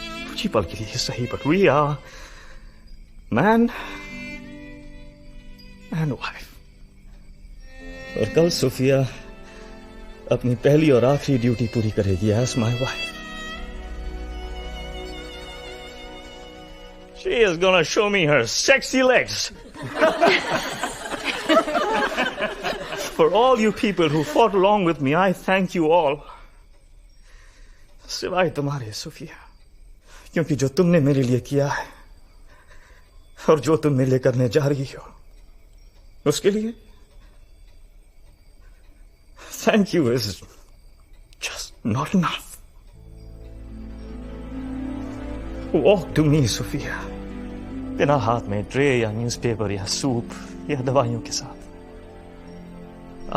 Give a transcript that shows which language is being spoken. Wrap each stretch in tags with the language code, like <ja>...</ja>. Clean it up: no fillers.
<hi>कुछ ही पल के लिए सही,</hi> <en>But we are man and wife.</en> <hi>और कल सोफिया अपनी पहली और आखिरी ड्यूटी पूरी करेगी</hi> <en>As my wife. She is gonna show me her sexy legs. For all you people who fought along with me, I thank you all.</en> <hi>सिवाय तुम्हारे सोफिया, क्योंकि जो तुमने मेरे लिए किया है और जो तुम मेरे लिए करने जा रही हो, उसके लिए</hi> <en>thank you is just not enough. Walk to me, Sophia.</en> <hi>बिना हाथ में ट्रे या न्यूज़पेपर या सूप या दवाइयों के साथ।</hi>